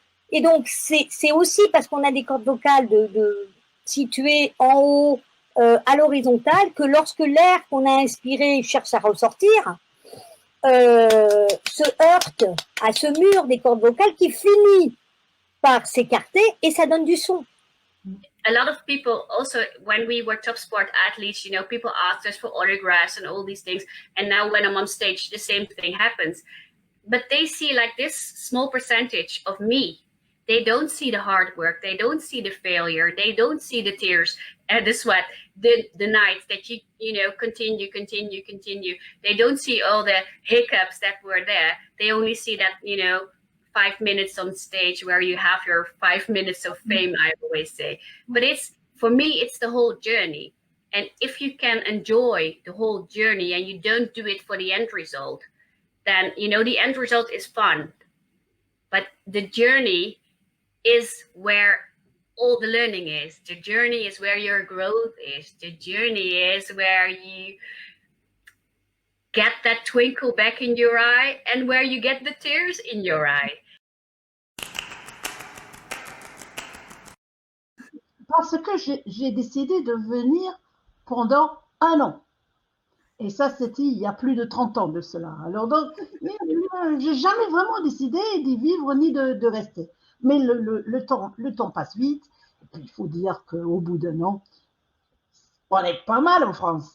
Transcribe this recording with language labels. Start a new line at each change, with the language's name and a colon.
French: Et donc, c'est aussi parce qu'on a des cordes vocales situées en haut, à l'horizontale, que lorsque l'air qu'on a inspiré cherche à ressortir, se heurte à ce mur des cordes vocales qui finit par s'écarter et ça donne du son.
English: A lot of people also, when we were top sport athletes, you know, people asked us for autographs and all these things. And now when I'm on stage, the same thing happens. But they see like this small percentage of me. They don't see the hard work. They don't see the failure. They don't see the tears and the sweat, the nights that you know, continue. They don't see all the hiccups that were there. They only see that, you know, 5 minutes on stage where you have your 5 minutes of fame, I always say. But for me, it's the whole journey. And if you can enjoy the whole journey and you don't do it for the end result, then, you know, the end result is fun. But the journey is where all the learning is. The journey is where your growth is. The journey is where you get that twinkle back in your eye and where you get the tears in your eye.
French: Parce que j'ai décidé de venir pendant 1 an. Et ça, c'était il y a plus de 30 ans de cela. Alors donc, j'ai jamais vraiment décidé d'y vivre ni de rester. Mais le temps passe vite. Et puis, il faut dire qu'au bout d'1 an, on est pas mal en France.